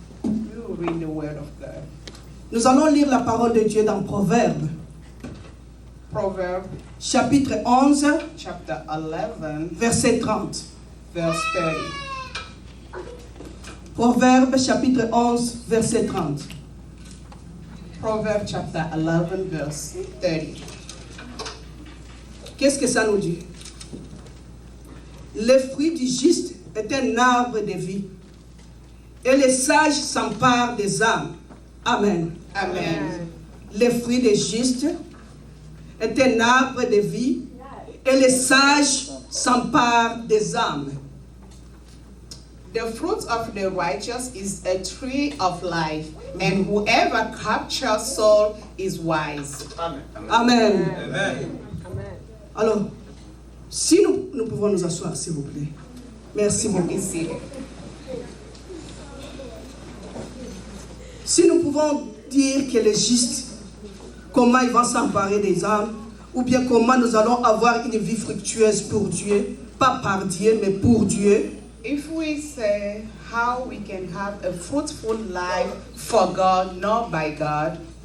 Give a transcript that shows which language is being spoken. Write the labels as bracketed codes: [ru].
[en] We will read the word of God. [fr] Nous allons lire la parole de Dieu dans Proverbes, [en] Proverbs [fr] chapitre 11, [en] chapter 11, [fr] verset 30. [en] verse 30. [fr] Proverbes, chapitre 11, verset 30. [en] Proverbs chapter 11, verse 30. [fr] Qu'est-ce que ça nous dit? Le fruit du juste est un arbre de vie, et les sages s'emparent des âmes. Amen. Amen. Le fruit du juste est un arbre de vie, et les sages s'emparent des âmes. [en] The fruit of the righteous is a tree of life, and whoever captures soul is wise. Amen. [fr] Alors, si nous pouvons nous asseoir, s'il vous plaît. Merci beaucoup. [en] Be seated. [fr] Si nous pouvons dire que le juste, comment il va s'emparer des âmes, ou bien comment nous allons avoir une vie fructueuse pour Dieu, pas par Dieu, mais pour Dieu, [en] If we say how we can have a fruitful life for God, not by God,